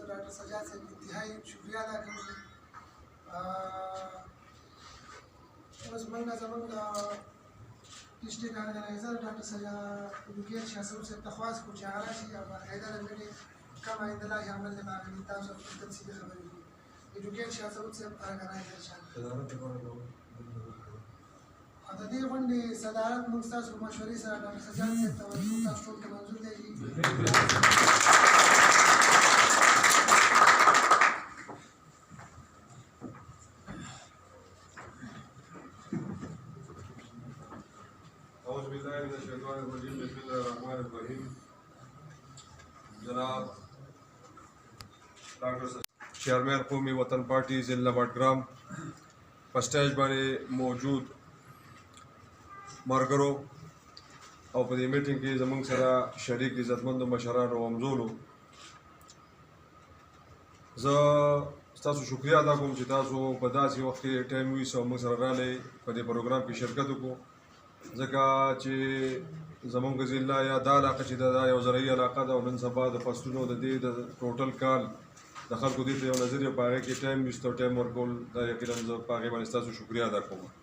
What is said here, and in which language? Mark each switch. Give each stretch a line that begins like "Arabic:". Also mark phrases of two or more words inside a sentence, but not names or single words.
Pashto: ډاکټر سجاد صاحب انتهایی شکریہ ادا کوم. اوس موږ زموږ
English: district organizer
Pashto: ډاکټر سجاد شاه صاحب صاحب ته خواست کوو چې هغه راشي او باقاعده د مینې کوم آینده لارې عمل دی باندې تاسو په تفصیلي خبرې وکړو. ایجوکیټ شاه صاحب صاحب ارګنایزر د دې غونډې صدارت موږ ستاسو په مشورې سره ډاکټر سجاد صاحب ته ورکوو. تاسو ټول ته منظور دی.
Arabic: اعوذ باللہ من الشیطان الرجیم. بسم اللہ الرحمن الرحیم.
Pashto: جناب ڈاکٹر چیئرمین قومی وطن پارٹی ضلع بٹگرام په سټیج باندې موجود مرګرو او په دې میټینګ کې زموږ سره شریک عزتمندو مشرانو او همزولو، زه ستاسو شکریہ ادا کوم چې تاسو په داسې وخت کې ټایم ویست او موږ سره راغلی په دې پروګرام کې شرکت وکړو، ځکه چې زموږ ضلع یا دا علاقه چې دا یو زرعي علاقه ده او نن سبا د فصلونو د دې د ټوټل کال د خلکو دې ته یو نظر یې په هغې کې ټایم ویست او ټایم ورکول، دا یقینا زه په هغې باندې ستاسو شکریہ ادا کوم.